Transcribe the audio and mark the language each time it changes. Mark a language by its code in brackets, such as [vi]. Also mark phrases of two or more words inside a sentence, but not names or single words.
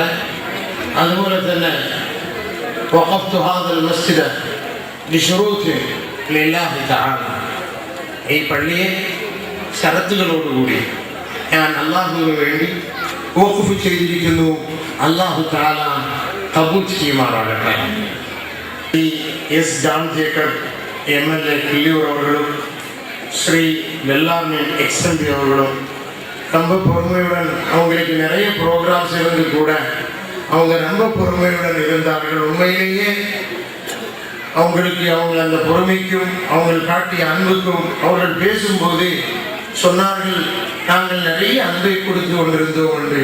[ml] അതുപോലെ തന്നെ [ar] وقفت هذا المسجد بشروط لله تعالى, [ml] ഈ പള്ളിയെ ഷറത്തുകളോടുകൂടി ഞാൻ അല്ലാഹുവിന് വേണ്ടി വഖഫ് ചെയ്തിരിക്കുന്നു. അല്ലാഹു തആല ഖബൂൽ ചെയ്യുമാറാകട്ടെ. [ta] ഈ എസ് ജാൻ ജേക്കബ് MLA கிள்ளியூர் அவர்களும் ஸ்ரீ வெள்ளாண்மை XMP அவர்களும் ரொம்ப பொறுமையுடன், அவங்களுக்கு நிறைய ப்ரோக்ராம்ஸ் இருந்து கூட அவங்க ரொம்ப பொறுமையுடன் இருந்தார்கள். உண்மையிலேயே அவங்களுக்கு அவங்க அந்த பொறுமைக்கும் அவங்கள் காட்டிய அன்புக்கும் அவர்கள் பேசும்போது சொன்னார்கள், நாங்கள் நிறைய அன்பை கொடுத்து கொண்டிருந்தோம் என்று.